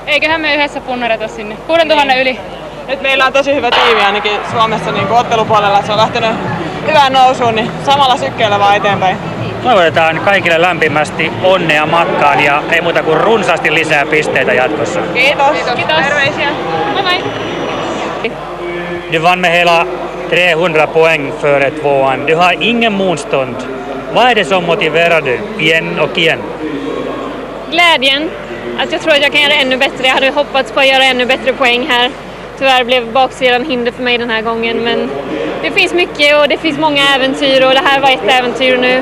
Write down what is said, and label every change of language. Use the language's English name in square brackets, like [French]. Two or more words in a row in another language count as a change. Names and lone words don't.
[Finnish] Eiköhän me yhdessä punnereta sinne 6000 yli. Nyt meillä on tosi hyvä tiimi ainakin Suomessa niin ottelupuolella, se on lähtenyt hyvään nousuun, niin samalla sykkeellä vaan eteenpäin. Toivotetaan kaikille lämpimästi onnea matkaan ja ei muuta kuin runsaasti lisää pisteitä jatkossa. Kiitos. Terveisiä. Moi moi. [Swedish] Du vann med hela 300 poäng före tvåan. Du har ingen motstånd. Vad är det som motiverar dig igen och igen? Glädjen. Att jag tror att jag kan göra ännu bättre. Jag hade hoppats på att göra ännu bättre poäng här. Tyvärr blev baksidan hinder för mig den här gången, men det finns mycket och det finns många äventyr och det här var ett äventyr nu.